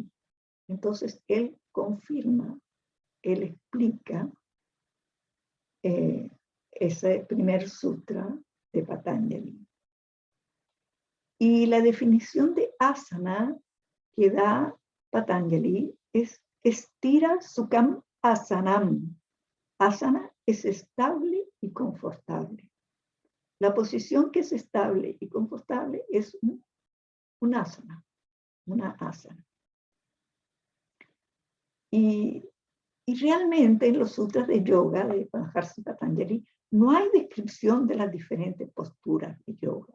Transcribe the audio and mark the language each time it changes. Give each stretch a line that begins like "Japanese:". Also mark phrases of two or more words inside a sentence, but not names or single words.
Spanish: Entonces, él confirma, él explica ese primer sutra de Patanjali. Y la definición de asana que da Patanjali es
Sanskrit: estira sukham asanam.
Spanish: Asana es estable y confortable. La posición que es estable y confortable es un asana, una asana. Y realmente en los sutras de yoga de Maharishi Patanjali no hay descripción de las diferentes posturas de yoga.